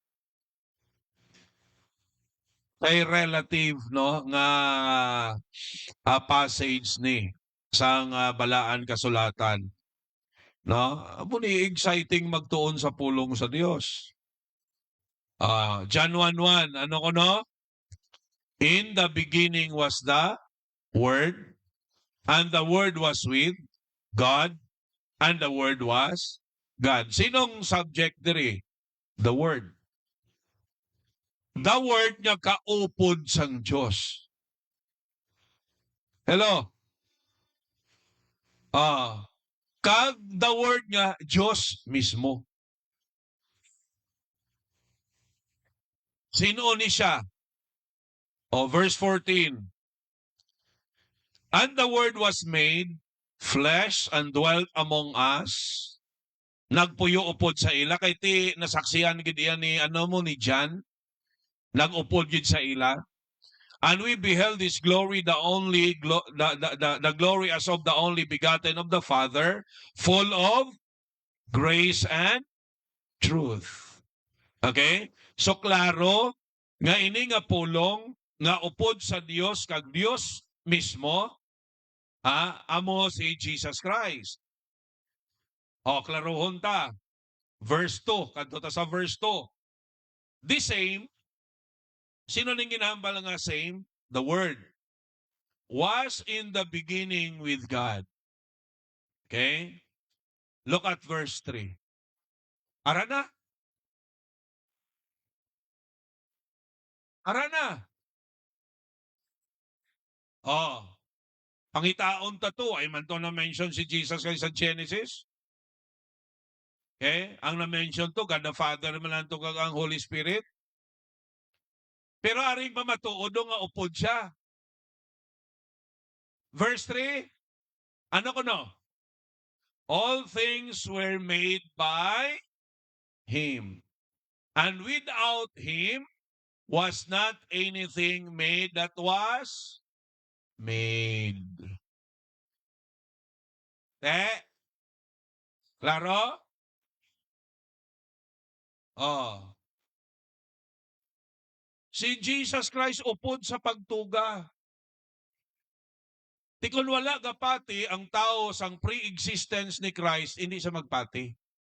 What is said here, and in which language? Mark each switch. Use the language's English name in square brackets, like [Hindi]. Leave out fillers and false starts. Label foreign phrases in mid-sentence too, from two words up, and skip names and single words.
[Hiligaynon] Kay relative no nga passage ni sang balaan kasulatan. No? Muni exciting magtuon sa pulong sa Dios. John 1:1, ano ko no? [English] In the beginning was the Word, and the Word was with God, and the Word was God. [Hiligaynon] Sinong subject diri? [English] The Word. The Word [Hiligaynon] niya kaupod sang Diyos. Hello? Kag [English] the Word [Hiligaynon] niya, Diyos mismo. Sino ni siya? [English] Verse 14. And the Word was made flesh and dwelt among us. [Hiligaynon] Nagpuyo upod sa ila kay ti nasaksihan gid iya ni ni John. Nagupod gid sa ila. [English] And we beheld His glory, the glory as of the only begotten of the Father, full of grace and truth. Okay? [Hiligaynon] So klaro nga ini nga pulong nga upod sa Dios kag Dios mismo, amo si Jesus Christ. O klarohon ta. Verse 2, kadto ta sa verse 2. [English] The same, [Hiligaynon] sino ning ginahambal nga same? [English] The Word was in the beginning with God. Okay? Look at verse 3. [Hiligaynon] Ara na. Ara na. Oh. Pangitaon ta to, ay man to na-mention si Jesus kay sa Genesis. Okay? Ang na-mention to, God the Father man lang to kag ang Holy Spirit. Pero aring pamatuod nga upod siya. Verse 3, ano ko no? All things were made by Him. And without Him was not anything made that was made. Klaro? Oh. Si Jesus Christ upod sa pagtuga. Tikon wala gapati ang tao sang pre-existence ni Christ, hindi siya magpati.